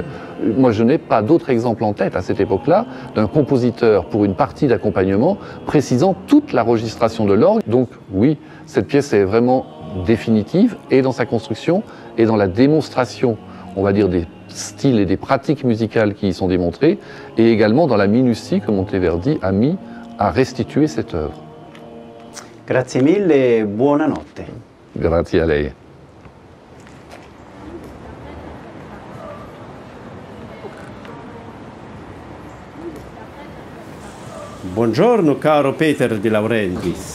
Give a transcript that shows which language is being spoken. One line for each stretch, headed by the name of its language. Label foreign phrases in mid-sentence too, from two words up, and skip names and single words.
French: Moi, je n'ai pas d'autre exemple en tête à cette époque-là d'un compositeur pour une partie d'accompagnement précisant toute la registration de l'orgue. Donc oui, cette pièce est vraiment définitive et dans sa construction et dans la démonstration, on va dire, des styles et des pratiques musicales qui y sont démontrées, et également dans la minutie que Monteverdi a mis à restituer cette œuvre.
Italian: Grazie mille e buonanotte. Grazie a lei. Buongiorno caro Peter De Laurentiis.